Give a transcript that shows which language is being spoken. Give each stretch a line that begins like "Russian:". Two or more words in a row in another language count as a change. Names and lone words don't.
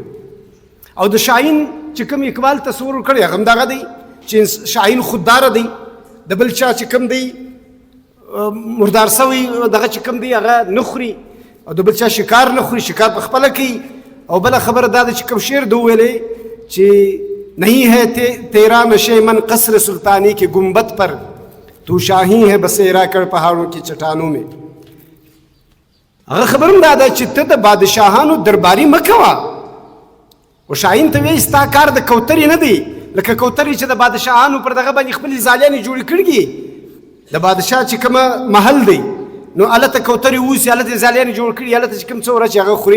Pashto: او د شاهین چې کوم اقبال تصور کړی هغه هم دغه دی چې شاهین خودداره دی، د بل چا چې کوم دی مردار سوی دغه چې کوم دی هغه نه خوري او د بل چا شکار نه خوري، شکار په خپله کوي. او بله خبره دا ده چې کوم شعر ده وویلی چې
Urdu: نہیں ہے تیرا نشے من قصر سلطانی کے گنبد پر، تو شاہی ہے بسیرا کر پہاڑوں کی چٹانوں میں.
Pashto: هغه خبر هم دا ده چې ته د بادشاهانو درباري مه کوه. او شاهین ته وایي ستا کار د کوترې نه دی، لکه کوترې چې د بادشاهانو پر دغه باندې خپلې ځالیانې جوړې کړي دي. د بادشاه چې کومه محل دی نو هلته کوترې اوسي، هلته یې ځالیانې جوړ کړي، هلته چې کوم څه ورځ چې هغه خوري.